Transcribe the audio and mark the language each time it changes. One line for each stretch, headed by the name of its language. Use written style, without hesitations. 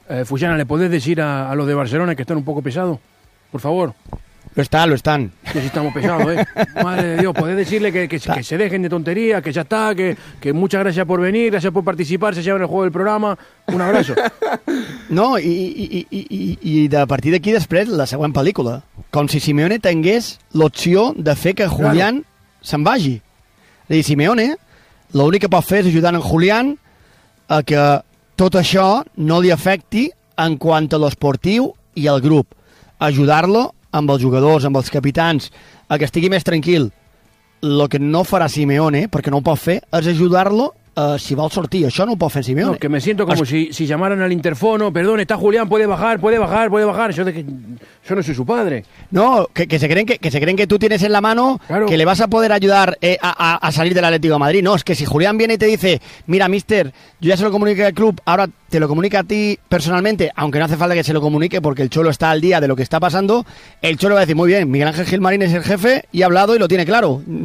Spanish: Fujana, ¿le puedes decir a los de Barcelona que están un poco pesados? Por favor. Lo están. Que sí estamos pesados, ¿eh? Madre de Dios, ¿puedes decirle que se dejen de tonterías, que ya está, que muchas gracias por venir, gracias por participar, se llevan el juego del programa? Un abrazo.
Catalan: No, i de partir d'aquí després, la següent pel·lícula. Com si Simeone tingués l'opció de fer que Julián se'n vagi. És a dir, Simeone, l'únic que pot fer és ajudar en Julián a que tot això no li afecti en quant a l'esportiu i al grup. Ajudar-lo amb els jugadors, amb els capitans, a que estigui més tranquil. El que no farà Simeone, perquè no ho pot fer, és ajudar-lo si vol sortir. Això no ho pot fer Simeone.
Spanish: No, que me siento como si llamaran al interfono, perdón, está Julián, puede bajar. Yo no soy su padre. No, que se creen que tú tienes en la mano, claro, que le vas a poder ayudar a salir del Atlético de Madrid. No, es que si Julián viene y te dice, mira, mister, yo ya se lo comuniqué al club, ahora te lo comunica a ti personalmente, aunque no hace falta que se lo comunique porque el Cholo está al día de lo que está pasando, el Cholo va a decir, muy bien, Miguel Ángel Gilmarín es el jefe y ha hablado y lo tiene claro.